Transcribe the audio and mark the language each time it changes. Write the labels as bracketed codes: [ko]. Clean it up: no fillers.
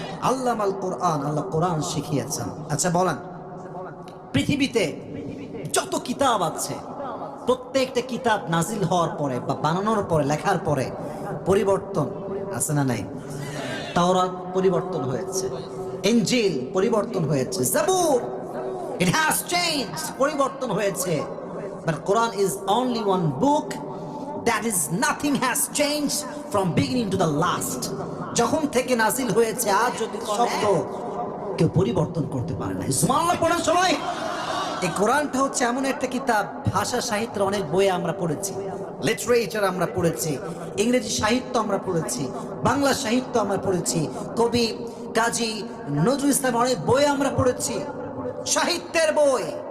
[bn] আল্লামাল কোরআন, আল্লাহ কোরআন শিখিয়েছেন। আচ্ছা বলেন, পৃথিবীতে যত কিতাব আছে, প্রত্যেকটা কিতাব নাজিল হওয়ার পরে বা বানানোর পরে, লেখার পরে পরিবর্তন আছে না নাই? তাওরাত পরিবর্তন হয়েছে, ইনজিল পরিবর্তন হয়েছে, জাবুর [en] it has changed, [bn] পরিবর্তন হয়েছে। [en] But Quran is only one book that is nothing has changed from beginning to the last. [bn] যখন থেকে নাজিল হয়েছে আজ যদি শব্দ কেউ পরিবর্তন করতে পারে না। সুবহানাল্লাহ পড়েন সবাই। এই কোরআনটা হচ্ছে এমন একটা কিতাব, ভাষা সাহিত্যের অনেক বই আমরা পড়েছি, লিটারেচার আমরা পড়েছি, ইংরেজি সাহিত্য আমরা পড়েছি, বাংলা সাহিত্য আমরা পড়েছি, কবি কাজী নজরুল ইসলাম অনেক বই আমরা পড়েছি, সাহিত্যের বই।